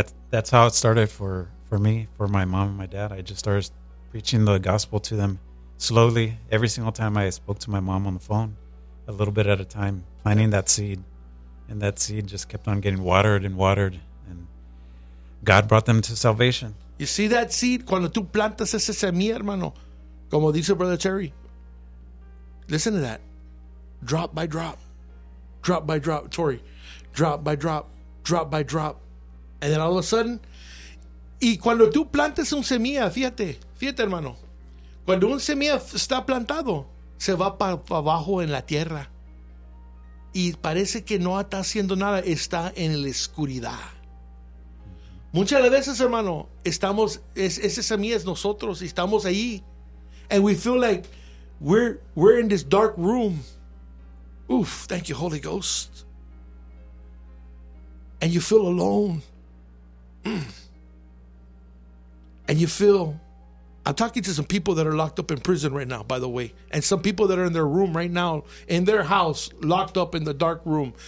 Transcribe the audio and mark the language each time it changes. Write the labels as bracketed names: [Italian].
[English] that's how it started for me, for my mom and my dad. I just started preaching the gospel to them slowly. Every single time I spoke to my mom on the phone, a little bit at a time, planting that seed. And that seed just kept on getting watered and watered. And God brought them to salvation. You see that seed? [Spanish] Cuando tú plantas esa semilla, hermano, como dice Brother Terry. [English] Listen to that. Drop by drop. Drop by drop. Tori. Drop by drop. Drop by drop. [Spanish] And then all of a sudden, y cuando tú plantas un semilla, fíjate, hermano. Cuando un semilla está plantado, se va para abajo en la tierra. Y parece que no está haciendo nada, está en la oscuridad. Muchas veces, hermano, estamos, esa semilla es nosotros, y estamos ahí. [English] And we feel like we're in this dark room. Oof, thank you, Holy Ghost. And you feel alone. And you feel... I'm talking to some people that are locked up in prison right now, by the way. And some people that are in their room right now, in their house, locked up in the dark room.